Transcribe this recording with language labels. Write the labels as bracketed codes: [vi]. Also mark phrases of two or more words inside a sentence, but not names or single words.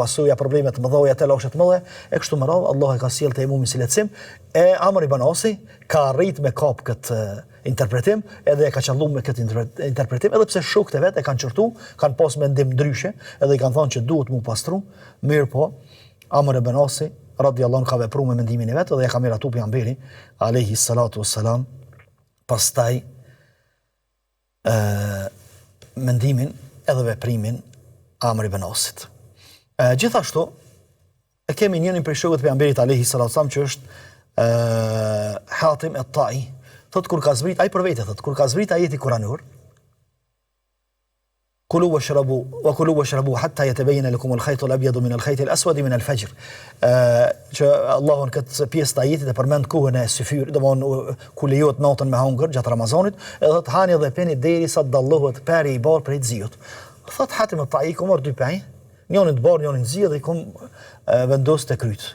[sq] pasuja, probleme të mëdha, të lëshe të mëdha, e kështu me radhë, Allah e ka sjellë tejmumin si lehtësim, e Amr ibn Asi ka arrit me kap këtë interpretim, edhe e ka qalluar me këtë interpretim, edhe pse shokët e vet e kanë çortu, kanë pas mendim ndryshe, edhe i kanë thënë që duhet mu pastru, mirë po, Amr ibn Asi [ar] رضي الله عنه [sq] ka vepruar me mendimin e vet, dhe ja ka miratuar pejgamberi [ar] عليه الصلاة والسلام, [sq] pastaj mendimin edhe veprimin Amr ibn Asit. Gjithashtu e kemi njërin prej shokëve të pejgamberit [ar] عليه الصلاة والسلام [sq] që është Hatim at-Tai. Thot kur ka zbrit ai për vete, thot kur ka zbrit ajeti kuranor [ar] وكلوا واشربوا حتى يتبين لكم الخيط الأبيض من الخيط الأسود من الفجر. [sq] Që Allahu në këtë pjesë të ajetit e përmend kohën e syfyrit, domthonë ku lejohet natën me hangër gjatë Ramazanit, edhe të hani dhe peni derisa të dallohet peri i bardh prej xiut. Thot Hatim at-Tai ku mor dy pej, njërin të bardh, njërin të zi dhe i kum vendos te kryt.